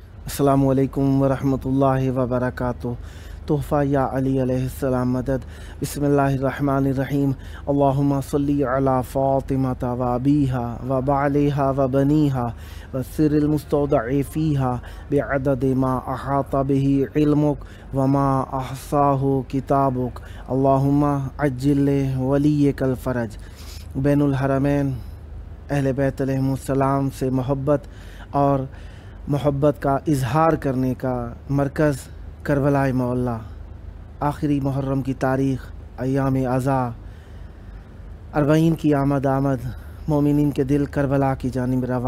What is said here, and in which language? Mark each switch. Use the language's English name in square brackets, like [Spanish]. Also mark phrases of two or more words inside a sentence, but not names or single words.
[Arabic] السلام علیکم ورحمۃ اللہ وبرکاتہ۔ [Urdu] تحفہ یا علی [Arabic] علیہ السلام [Urdu] مدد۔ [Arabic] بسم اللہ الرحمن الرحیم۔ اللہم صلی علی فاطمۃ و ابیہا و بعلہا و بنیہا والسر المستودع فیہا بعدد ما احاط بہ علمک وما احصاہ کتابک۔ اللہم عجل ولیک الفرج۔ بین الحرمین [Urdu] اہل بیت [Arabic] علیہم السلام [Urdu] سے محبت اور محبت کا اظہار کرنے کا مرکز کربلا معلیٰ۔ آخری محرم کی تاریخ، ایام عزا، 40 کی آمد مومنین کے دل کربلا کی جانب رواں۔